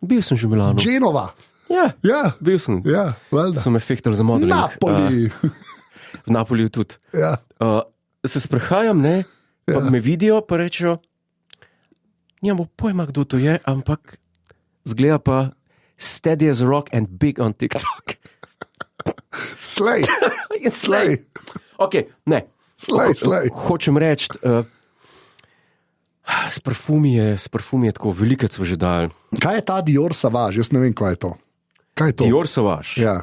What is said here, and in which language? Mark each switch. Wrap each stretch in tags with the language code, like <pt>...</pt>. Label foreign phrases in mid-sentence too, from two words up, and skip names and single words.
<sl>Bil sem že v Milano. Genova. Ja, Ja, bil sem. ja, valjda. So me fehtali za modeling. Napoli. V Napoliju tudi. Ja. Se sprehajam, ne, pa me vidijo, pa rečejo, nimamo pojma, kdo to je, ampak zgleda pa</sl> <en>steady as a rock and big on TikTok.</en> <sl>Slej, In slej. Ok, ne. slej. Hočem reči, s parfumi je tako, veliko smo že dali. Kaj je ta Dior Sauvage? Jaz ne vem, kaj je to. Kaj je to? Dior Sauvage. Ja.</sl>